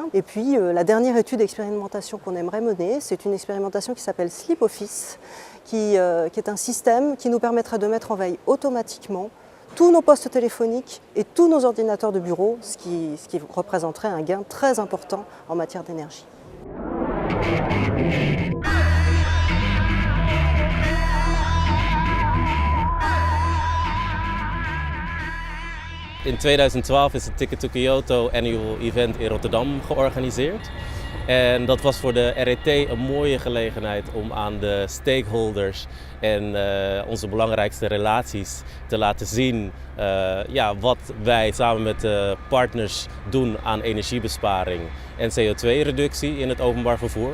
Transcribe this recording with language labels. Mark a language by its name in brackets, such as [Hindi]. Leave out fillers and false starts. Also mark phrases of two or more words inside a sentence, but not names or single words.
[French] Et puis la dernière étude d'expérimentation qu'on aimerait mener, c'est une expérimentation qui s'appelle Sleep Office, qui est un système qui nous permettrait de mettre en veille automatiquement tous nos postes téléphoniques et tous nos ordinateurs de bureau, ce qui représenterait un gain très important en matière d'énergie. [Dutch] In 2012 is het Ticket to Kyoto Annual Event in Rotterdam georganiseerd. En dat was voor de RET een mooie gelegenheid om aan de stakeholders en onze belangrijkste relaties te laten zien wat wij samen met de partners doen aan energiebesparing en CO2-reductie in het openbaar vervoer.